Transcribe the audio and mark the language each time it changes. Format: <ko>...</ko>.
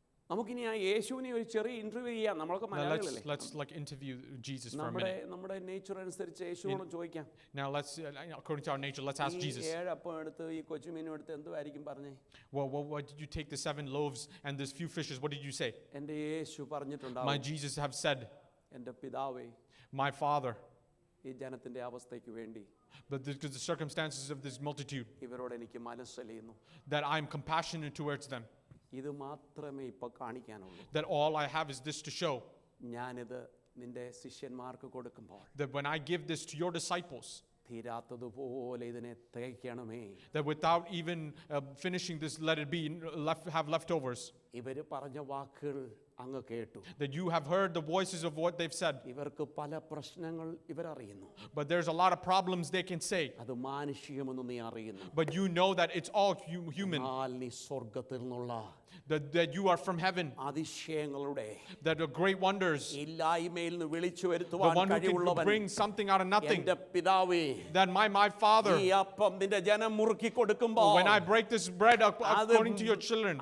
<ml>നമുക്കിനി ആ യേശുവിനെ ഒരു ചെറിയ ഇന്റർവ്യൂ ചെയ്യാം. നമ്മളൊക്കെ</ml> <en>Now</en> <ml>മലയാളികളല്ലേ?</ml> <en>let's like interview Jesus for a minute.</en> <ml>നമ്മുടെ നേച്ചർ അനുസരിച്ച് യേശുവോട് ചോദിക്കാം.</ml> <en>Now let's according to our nature, let's ask</en> <ml>ഈ</ml> <en>Jesus.</en> <ml>7 അപ്പം എടുത്ത് ഈ കൊച്ചുമീനും എടുത്ത് എന്തുവായിരിക്കും പറഞ്ഞേ?</ml> <en>Well, what did you take the 7 loaves and these few fishes? What did you say?</en> <ml>എൻ്റെ യേശു</ml> <en>My</en> <ml>പറഞ്ഞിട്ടുണ്ടാവും,</ml> <en>Jesus have said,</en> <ml>എൻ്റെ പിതാവേ,</ml> <en>my Father,</en> <ml>ഈ ജനത്തിന്റെ അവസ്ഥയ്ക്ക് വേണ്ടി</ml> <en>but because the circumstances of this multitude,</en> <ml>ഇവരോട് എനിക്ക് മനസ്സലിയുന്നു.</ml> <en>that I am compassionate towards them.</en> <ml>ഇത് മാത്രമേ ഇപ്പൊ കാണിക്കാനുള്ളൂ.</ml> <en>That all I have is this to show.</en> <ml>ഞാനിത് നിന്റെ ശിഷ്യന്മാർക്ക് കൊടുക്കുമ്പോൾ</ml> <en>That when I give this to your disciples,</en> <ml>തീരാത്തതുപോലെ ഇതിനെ തികയ്ക്കണമേ.</ml> <en>that without even finishing this, let it be have leftovers.</en> <ml>ഇവര് പറഞ്ഞ വാക്കുകൾ അങ്ങ് കേട്ടു.</ml> <en>That you have heard the voices of what they've said.</en> <ml>ഇവർക്ക് പല പ്രശ്നങ്ങൾ ഇവരറിയുന്നു.</ml> <en>But there's a lot of problems they can say.</en> <ml>അത് മാനുഷികമെന്ന് നീ അറിയുന്നു.</ml> <en>But you know that it's all human.</en> <ml>എന്നാൽ നീ സ്വർഗ്ഗത്തിൽ നിന്നുള്ള</ml> <en>That you are from heaven.</en> <ml>അതിശയങ്ങളുടെ</ml> <en>That are great wonders.</en> <ml>ഇല്ലായ്മയിൽ നിന്ന് വിളിച്ചു</ml> <en>The</en> <ml>വരുത്തുവാൻ</ml> <en>one who can</en> <ml>കഴിവുള്ളവൻ</ml> <en>bring something out of nothing.</en> <ml>എൻ്റെ പിതാവേ,</ml> <en>That my Father,</en> <ml>ഈ അപ്പം നിന്റെ ജനം മുറുക്കി കൊടുക്കുമ്പോൾ</ml> <en>when I break this bread according to your children,</en>